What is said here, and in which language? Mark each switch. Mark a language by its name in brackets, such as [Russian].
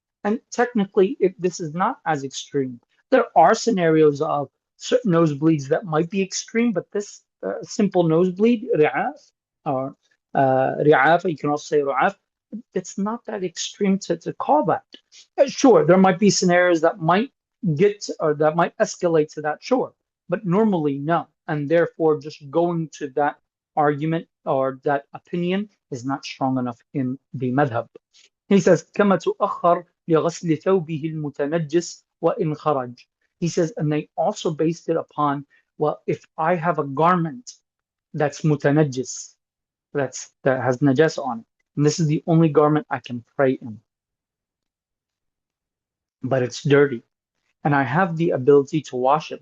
[English] And technically, this is not as extreme. There are scenarios of certain nosebleeds that might be extreme, but this simple nosebleed, ri'af, or ri'af, you can also say ru'af, it's not that extreme to call that. Sure, there might be scenarios that might that might escalate to that, sure. But normally, no. And therefore, just going to that argument or that opinion is not strong enough in the madhab. He says, [Arabic] كَمَا تُؤَخَّرْ لِغَسْلِ ثَوْبِهِ الْمُتَنَجِّسِ وَإِنْ خَرَجْ. [English] He says, and they also based it upon, well, if I have a garment that's mutanajjis, that has najas on it, and this is the only garment I can pray in, but it's dirty, and I have the ability to wash it.